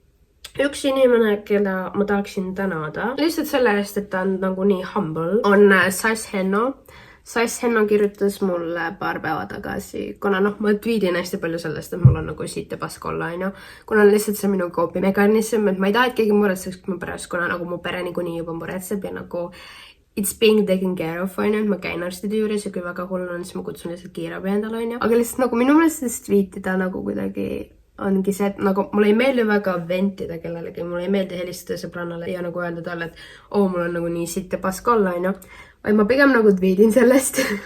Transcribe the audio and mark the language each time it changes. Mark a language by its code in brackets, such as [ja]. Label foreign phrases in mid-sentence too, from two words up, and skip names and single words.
[et] Üks inimene, keda ma tahaksin tänada, lihtsalt selle eest, et ta on nagu nii humble, on Sass Henno. Sass Henno kirjutas mulle paar päeva tagasi, kuna ma tweedin hästi palju sellest, et mul on nagu siit ja pask olla, kuna lihtsalt see minu koopimekanism, et ma ei taha, et keegi muretseks mu pärast, kuna nagu mu pere niikuinii juba muretseb ja nagu [en] it's being taken care of, [et] ma käin arstide juures ja kui väga hull on, siis ma kutsun lihtsalt kiirabi endale, aga lihtsalt nagu minu meelest sellest tweetida nagu kuidagi ongi see, et nagu mulle ei meeldi väga ventida kellelegi, mulle ei meeldi helistada sõbrannale ja nagu öelda talle, et mul on nagu nii sitt ja pask olla, vaid ma pigem nagu tweetin sellest.